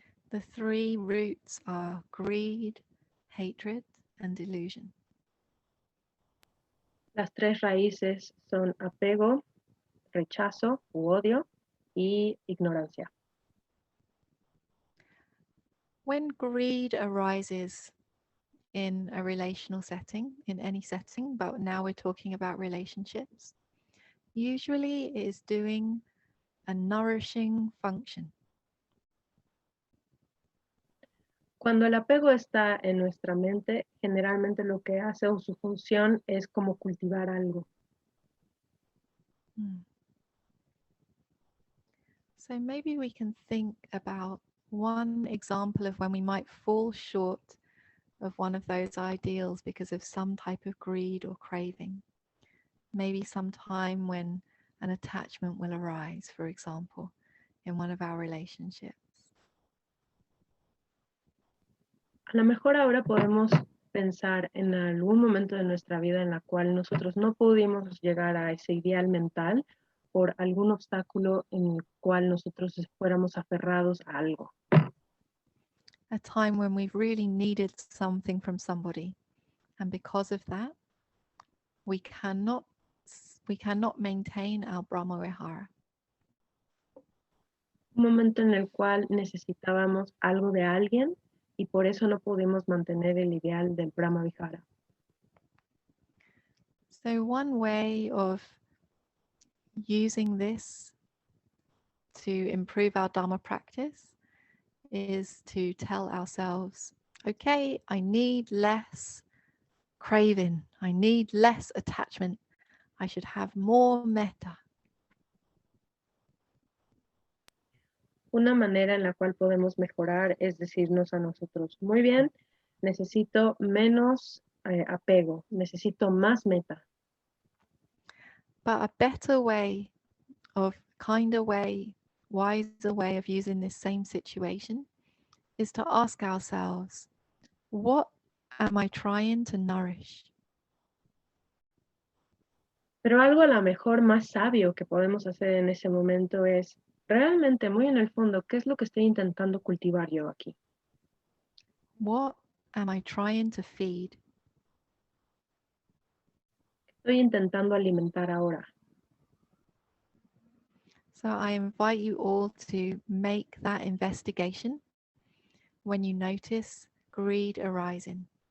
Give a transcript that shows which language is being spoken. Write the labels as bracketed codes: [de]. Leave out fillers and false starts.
[en] The three roots are greed, hatred, and delusion. [es] Las tres raíces son apego, rechazo u odio y ignorancia. [en] When greed arises in a relational setting, in any setting, but now we're talking about relationships, usually it is doing a nourishing function. [es] Cuando el apego está en nuestra mente, generalmente lo que hace o su función es como cultivar algo. [en] So maybe we can think about one example of when we might fall short of one of those ideals because of some type of greed or craving. Maybe some time when an attachment will arise, for example, in one of our relationships. [es] A lo mejor ahora podemos pensar en algún momento de nuestra vida en la cual nosotros no pudimos llegar a ese ideal mental por algún obstáculo en el cual nosotros fuéramos aferrados a algo. [en] A time when we've really needed something from somebody, and because of that, we cannot maintain our Brahmavihārā. [es] Un momento en el cual necesitábamos algo de alguien y por eso no pudimos mantener el ideal del Brahmavihārā. [en] So one way of using this to improve our Dhamma practice is to tell ourselves, okay, I need less craving, I need less attachment, I should have more metta. [es] Una manera en la cual podemos mejorar es decirnos a nosotros, muy bien, necesito menos apego, necesito más meta. [en] But a better way, kinder way, wiser way of using this same situation is to ask ourselves, what am I trying to nourish? [es] Pero algo a lo mejor más sabio que podemos hacer en ese momento es, realmente, muy en el fondo, ¿qué es lo que estoy intentando cultivar yo aquí? [en] What am I trying to feed? [es] Estoy intentando alimentar ahora. [en] So I invite you all to make that investigation when you notice greed arising.